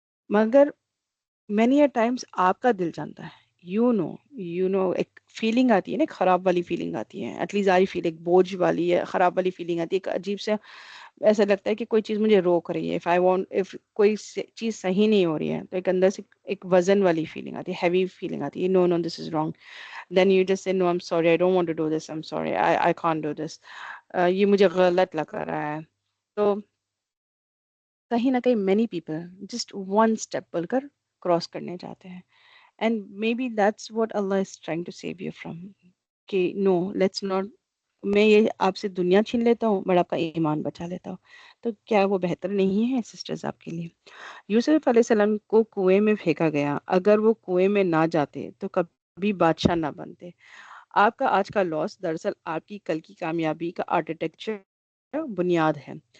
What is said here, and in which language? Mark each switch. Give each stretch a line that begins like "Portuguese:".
Urdu: مگر
English: many a times
Urdu: آپ کا دل جانتا ہے, یو نو ایک فیلنگ آتی ہے نا, ایک خراب والی فیلنگ آتی ہے,
English: at least I feel
Urdu: ایک بوجھ والی ہے, خراب والی فیلنگ آتی ہے, ایک عجیب سے ایسا لگتا ہے کہ کوئی چیز مجھے روک رہی ہے. if کوئی چیز صحیح نہیں ہو رہی ہے تو ایک اندر سے ایک وزن والی فیلنگ آتی ہے, ہیوی فیلنگ آتی ہے,
English: No this is wrong. Then you just say no I'm sorry, I don't want to do this, I'm sorry, I can't do this.
Urdu: یہ مجھے غلط لگ رہا ہے. تو کہیں نہ کہیں
English: many people just one step
Urdu: بول کر کراس کرنے جاتے ہیں.
English: And maybe that's what Allah is trying to save you from.
Urdu: کہ
English: no, let's not,
Urdu: میں یہ آپ سے دنیا چھین لیتا ہوں بٹ آپ کا ایمان بچا لیتا ہوں. تو کیا وہ بہتر نہیں ہے سسٹرز آپ کے لیے؟ یوسف علیہ السلام کو کنویں میں پھینکا گیا, اگر وہ کنویں میں نہ جاتے تو کبھی بادشاہ نہ بنتے. آپ کا آج کا لاس دراصل آپ کی کل کی کامیابی کا آرکیٹیکچر بنیاد ہے.